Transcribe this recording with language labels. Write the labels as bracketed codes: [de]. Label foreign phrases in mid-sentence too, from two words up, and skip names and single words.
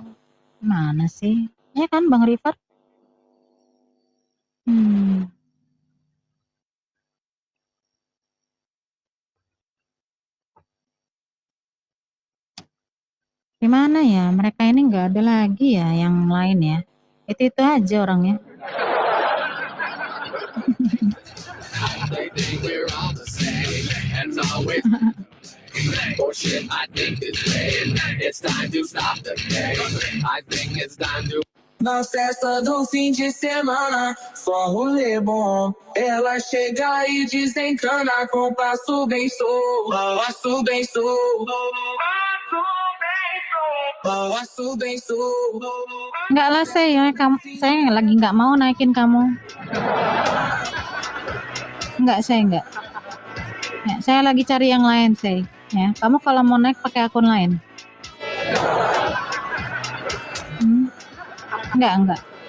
[id] Mana sih? Ya kan Bang Rifat? Gimana ya? Mereka ini nggak ada lagi ya yang lain ya. Itu aja orangnya. [pt] Na festa do fim de semana, só rolê bom. Ela chega e desencana com passo bem solto, passo bem solto, passo bem solto. [id] Enggak lah saya lagi nggak mau naikin kamu. Enggak, saya enggak. Ya, saya lagi cari yang lain saya. Ya, kamu kalau mau naik pakai akun lain. Enggak.